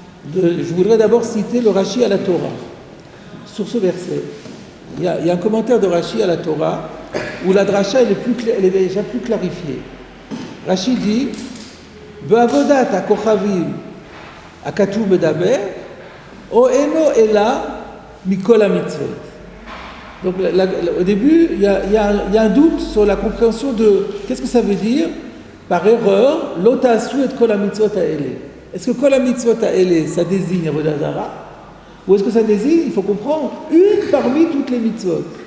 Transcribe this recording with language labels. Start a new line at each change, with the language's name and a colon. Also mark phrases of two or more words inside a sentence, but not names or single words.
French: Je voudrais d'abord citer le Rashi à la Torah, sur ce verset. Il y a un commentaire de Rashi à la Torah où la dracha elle est déjà plus clarifiée.
Hebrew: Rashi dit בעבודת הכוכבים הכתוב מדבר או אינו אלא מכל המצוות.
French: Donc au début, il y a un doute sur la compréhension de qu'est-ce que ça veut dire par erreur
Hebrew: לא תעשו
French: et
Hebrew: כל המצוות האלה.
French: Est-ce que
Hebrew: כל המצוות האלה
French: ça désigne
Hebrew: עבודת זרה
French: ou est-ce que ça désigne, il faut comprendre, une parmi toutes les mitzvot?